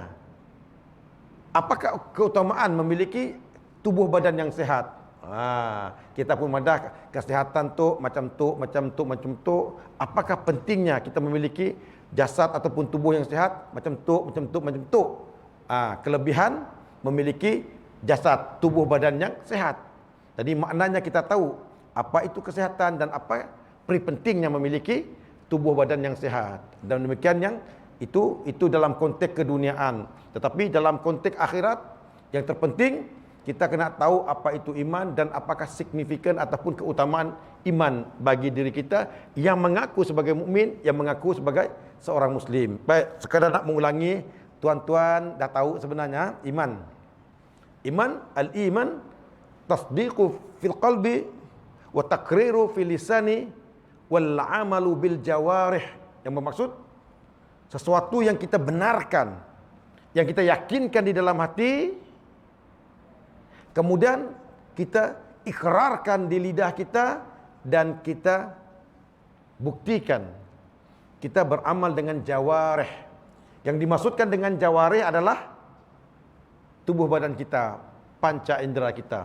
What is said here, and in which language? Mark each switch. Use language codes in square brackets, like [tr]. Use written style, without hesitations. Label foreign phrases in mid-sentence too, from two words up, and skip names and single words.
[ms] Apakah keutamaan memiliki tubuh badan yang sehat? Kita pun madah kesihatan tu macam tu, macam tu, macam tu. Apakah pentingnya kita memiliki jasad ataupun tubuh yang sehat? Macam tu, macam tu, macam tu. Kelebihan memiliki jasad, tubuh badan yang sehat. Jadi maknanya kita tahu apa itu kesehatan dan apa peri pentingnya memiliki tubuh badan yang sehat. Dan demikian yang itu dalam konteks keduniaan. Tetapi dalam konteks akhirat yang terpenting kita kena tahu apa itu iman dan apakah signifikan ataupun keutamaan iman bagi diri kita yang mengaku sebagai mukmin, yang mengaku sebagai seorang muslim. Baik, sekadar nak mengulangi, tuan-tuan dah tahu sebenarnya iman. [ar] إيمان، الإيمان تصديق في القلب وتقرير في اللسان والعمل بالجوارح. [ms] Yang bermaksud sesuatu yang kita benarkan, yang kita yakinkan di dalam hati, kemudian kita ikrarkan di lidah kita dan kita buktikan. Kita beramal dengan jawarih. Yang dimaksudkan dengan jawarih adalah tubuh badan kita, panca indera kita.